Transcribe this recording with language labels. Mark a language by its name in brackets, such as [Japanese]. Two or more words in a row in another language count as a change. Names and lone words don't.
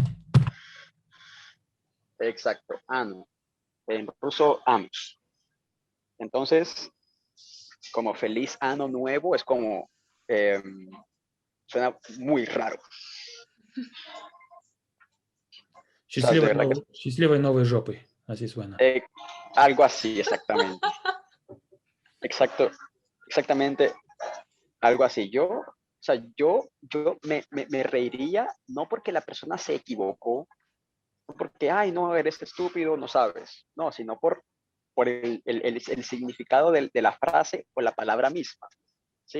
[Spanish] exacto, ano. En ruso, anus. Entonces, como feliz ano nuevo, es como, eh, suena muy raro. O sea, de verdad que [Russian] Счастливой новой жопы. [Spanish] Así suena. algo así, exactamente. Exacto, exactamente algo así. Yo me reiría, no porque la persona se equivocó, no porque, ay, no, eres estúpido, no sabes, no, sino por el significado de la frase o la palabra misma, ¿sí?